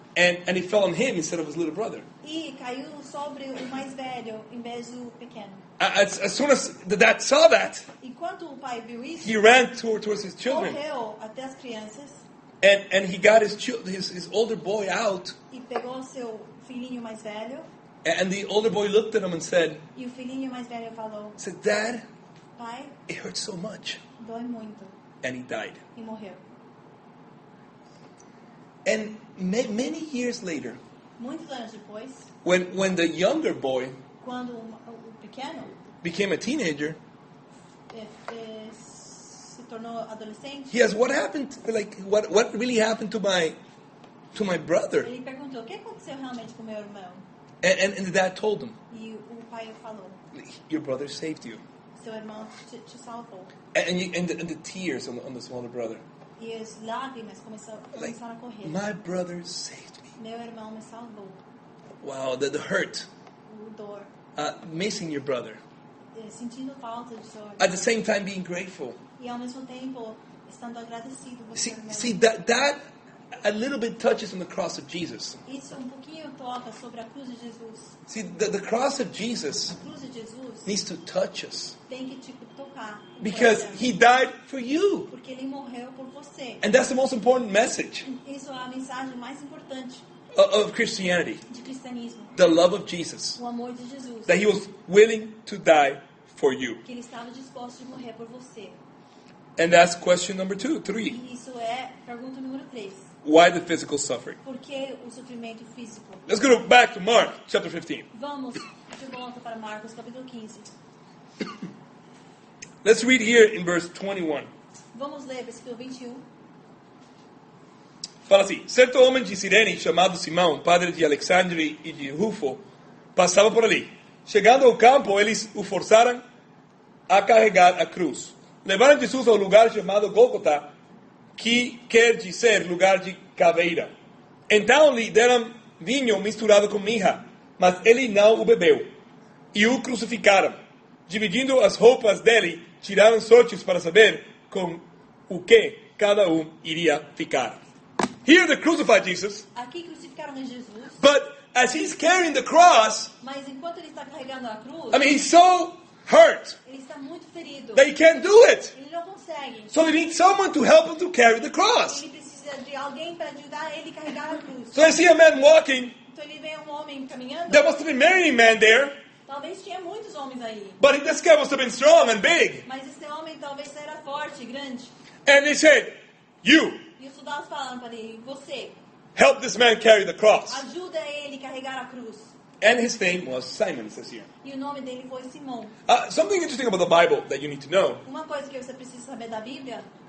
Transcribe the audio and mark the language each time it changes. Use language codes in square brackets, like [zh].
[en] and he fell on him instead of his little brother. [pt] e caiu sobre o mais velho em vez do pequeno. [en] As soon as the dad saw that, [pt] Enquanto o pai viu isso, [en] he ran towards his children, [pt] correu até as crianças [en] and he got his older boy out, [pt] e pegou seu filhinho mais velho. [en] and the older boy looked at him and said, [pt] E o filhinho mais velho falou: [en] "Dad, [pt] pai, [en] it hurts so much," [pt] dói muito. [en] and he died. [pt] E morreu. [en] And many years later, [pt] Muitos anos depois, [en] when the younger boy [pt] quando o pequeno [en] became a teenager, [pt] se tornou adolescente, [en] he asked, what happened? Like, what really happened to my brother? [pt] ele perguntou, o que aconteceu realmente com meu irmão? [en] And the dad told him, [pt] E o pai falou, [en] your brother saved you. [pt] seu irmão te salvou. [en] And the tears on the smaller brother. [pt] E as lágrimas começaram a correr. [en] My brother saved me. [pt] Meu irmão me salvou. [en] Wow, the hurt. [pt] O dor. [en] Missing your brother. [pt] Sentindo falta de seu irmão. [en] At the same time being grateful. [pt] E ao mesmo tempo estando agradecido por seu irmão. [en] See that a little bit touches on the cross of Jesus. [pt] Isso pouquinho toca sobre a cruz de Jesus. [en] See, the cross of Jesus [pt] A cruz de Jesus [en] needs to touch us. [pt] tem que te tocar. [en] Because he died for you. [pt] Porque ele morreu por você. [en] And that's the most important message [pt] Isso é a mensagem mais importante [en] of Christianity. [pt] de cristianismo. [en] The love of Jesus. [pt] O amor de Jesus. [en] That he was willing to die for you. [pt] Que ele estava disposto de morrer por você. [en] And that's question number 3. [pt] E isso é pergunta número 3. [en] Why the physical suffering? [pt] Por que o sofrimento físico? [en] Let's go back to Mark chapter 15. [pt] Vamos de volta para Marcos capítulo 15. [en] Let's read here in verse 21. [pt] Vamos ler versículo 21. Fala assim: certo homem de Cirene chamado Simão, padre de Alexandre e de Rufo, passava por ali. Chegando ao campo, eles o forçaram a carregar a cruz. Levaram Jesus ao lugar chamado Gólgota, que quer dizer lugar de caveira. Então lhe deram vinho misturado com mirra, mas ele não o bebeu. E o crucificaram. Dividindo as roupas dele, tiraram sortes para saber com o que cada iria ficar. [en] Here they crucified Jesus, [pt] Aqui crucificaram a Jesus, [en] but as he's carrying the cross, [pt] mas enquanto ele está carregando a cruz, [en] he's so hurt [pt] ele está muito ferido. [en] that he can't do it. [pt] Ele não consegue. [en] So he needs someone to help him to carry the cross. [pt] Ele precisa de alguém para ajudar ele a carregar a cruz. [en] So I see a man walking. [pt] Então ele vê um homem caminhando. [en] There must have been many men there, [pt] Talvez tinha muitos homens aí. [en] but this guy must have been strong and big. [pt] Mas esse homem talvez era forte, grande. [en] And they said, you, [pt] E os soldados falaram para ele, você, [en] help this man carry the cross. [pt] ajuda ele a carregar a cruz. [en] And his name was Simon, it says here. [pt] E o nome dele foi Simão. [en] Something interesting about the Bible that you need to know [pt] Uma coisa que você precisa saber da Bíblia,